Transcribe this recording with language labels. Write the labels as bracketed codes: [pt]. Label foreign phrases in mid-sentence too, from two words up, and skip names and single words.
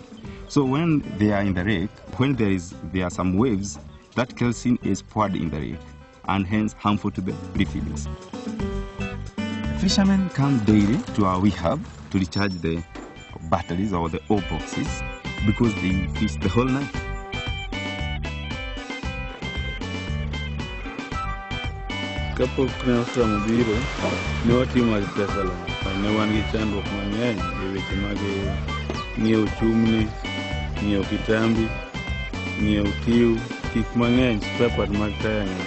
[en] So when they are in the lake, when there are some waves, that kerosene is poured in the lake and hence harmful to the refillings. Fishermen come daily to our WeHub to recharge the batteries or the O boxes because they fish the whole night. [luo] Kapok ne osamo biro, ne watimo pesa lang. Ne wan gi chandruok mang'eny e weche mag ng'iewo chumni, ng'iewo kitambi, ng'iewo kiu, gik mang'eny, [en] spare part [luo] mag taya ng'eny.